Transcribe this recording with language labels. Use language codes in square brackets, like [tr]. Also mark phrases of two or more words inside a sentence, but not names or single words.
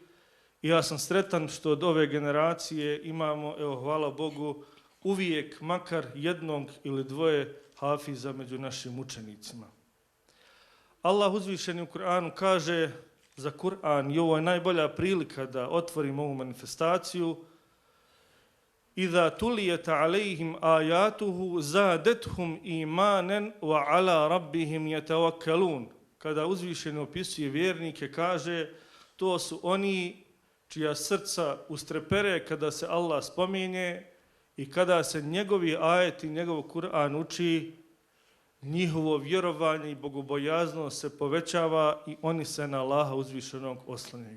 [bs] I ja sam sretan što od ove generacije imamo, evo hvala Bogu, uvijek makar jednog ili 2 hafiza među našim učenicima. Allah uzvišeni u Kur'anu kaže za Kur'an, i ovo je najbolja prilika da otvorimo ovu manifestaciju: [ar] إذا تليت عليهم آياته زادتهم إيمانا وعلى ربهم يتوكلون. [bs] Kada uzvišeni opisuje vjernike, kaže to su oni čija srca ustrepere kada se Allah spominje i kada se njegovi ajeti, njegov Kur'an uči njihovo vjerovanje i bogobojaznost se povećava i oni se na Allaha uzvišenog oslanjaju.